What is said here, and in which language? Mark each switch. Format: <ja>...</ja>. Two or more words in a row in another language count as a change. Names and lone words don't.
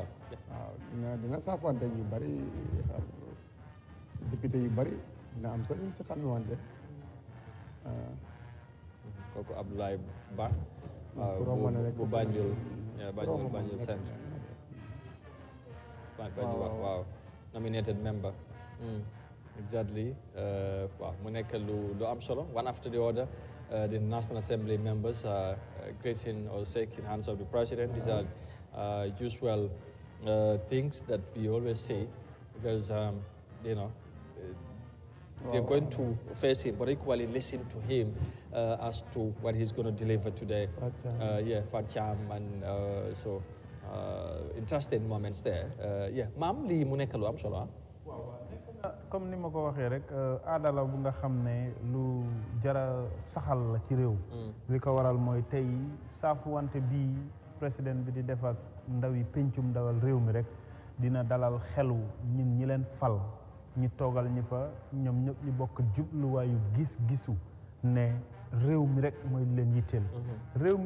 <wo>dina saafante ñu bëri député yu bëri dina am sax ñu si xam wante kooku Abdoulaye Ba bu Banjul centre waaw</wo> <en>nominated member exactly</en> <wo>waaw mu nekk lu am solo</wo> <en>one after the other the National Assembly members are greeting or shaking hands of the president. These are usual things that we always say because you know they're going to face him, but equally listen to him as to what he's going to deliver today. Fatcham, and so interesting moments there.</en> <wo>Maam lii mu nekk lu am solo comme ni ma ko waxee rek aada la bu nga xam ne lu jara saxal la ci réew li ko waral mooy tey saafu wante bii président bi di def ak ndaw yi pencum ndawal réew mi rek dina dalal xelu ñi leen fal ñi toogal ñi fa ñoom ñëpp ñu bokk jubluwaayu gis-gisu ne réew mi rek mooy leen yitteel réew mi</wo>